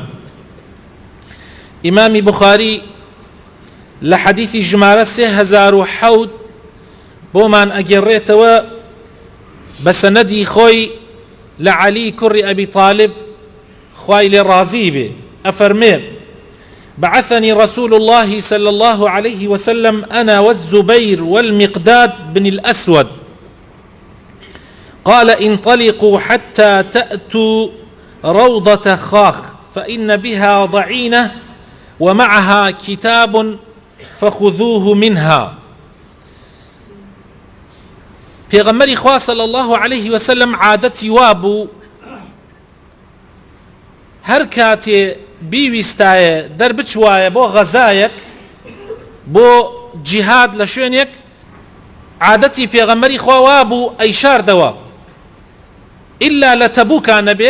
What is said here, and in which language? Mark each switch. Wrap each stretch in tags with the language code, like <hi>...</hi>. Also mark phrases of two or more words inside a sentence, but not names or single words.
<ckb>ئیمامی بوخاری لە حەدیثی ژمارە 3007 بۆمان ئەگەڕێتەوە بە سەنەدی خۆی لە عەلی کوڕی ئەبی طالب، خوای لێ ڕازی بێ، ئەفەرمێ:</ckb> <ar>بعثني رسول الله صلى الله عليه وسلم أنا والزبير والمقداد بن الأسود، قال: انطلقوا حتى تأتوا روضة خاخ فإن بها ضعينة ومعها كتاب فخذوه منها.</ar> <ckb>پێغەمبەری خوا</ckb> <ar>صلی الله عليه وسلم</ar> <ckb>عادەتی وابوو هەر کاتێ بیویستایە دەربچوایە بۆ غەزایەک، بۆ جیهاد لە شوێنێک، عادەتی پێغەمبەری خوا وابوو ئەیشاردەوە، ئللا لە تەبووکە نەبێت.</ckb>